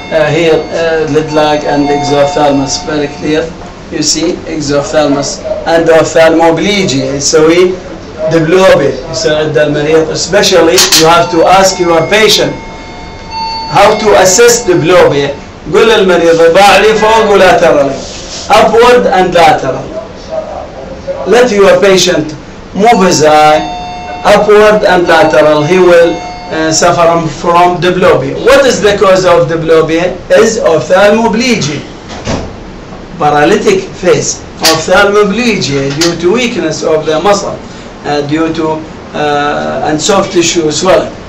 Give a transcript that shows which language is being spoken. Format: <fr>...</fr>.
<en>Here lid lag and exophthalmos very clear. You see exophthalmos and ophthalmoplegia</en> <ar>يسوي دبلوبي يساعد المريض.</ar> <en>Especially you have to ask your patient how to assess diplopia.</en> <ar>قول للمريض يباع لي فوق ولاترالي</ar> <en>upward and lateral. Let your patient move his eye upward and lateral. He will suffer from diplopia. What is the cause of diplopia? Is ophthalmoplegia, paralytic face. Ophthalmoplegia due to weakness of the muscle, due to and soft tissue swelling.</en>